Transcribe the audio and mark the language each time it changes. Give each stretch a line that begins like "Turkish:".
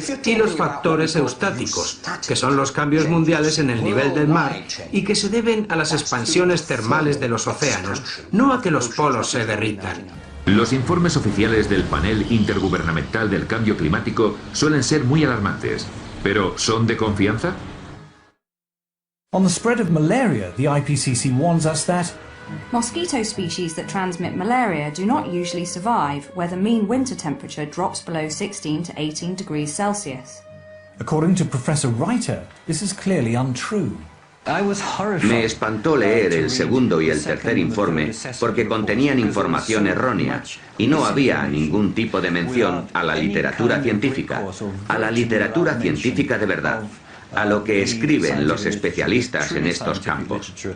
Spanish: Y los factores eustáticos, que son los cambios mundiales en el nivel del mar y que se deben a las expansiones termales de los océanos, no a que los polos se derritan. Los informes oficiales del Panel Intergubernamental del Cambio Climático suelen ser muy alarmantes, pero ¿son de confianza?
English: On the spread of malaria, the IPCC warns us that mosquito species that transmit malaria do not usually survive where the mean winter temperature drops below 16 to 18 degrees Celsius. According to Professor Reiter, this is clearly untrue.
Spanish: Me espantó leer el segundo y el tercer informe porque contenían información errónea y no había ningún tipo de mención a la literatura científica de verdad, a lo que escriben los especialistas en estos campos.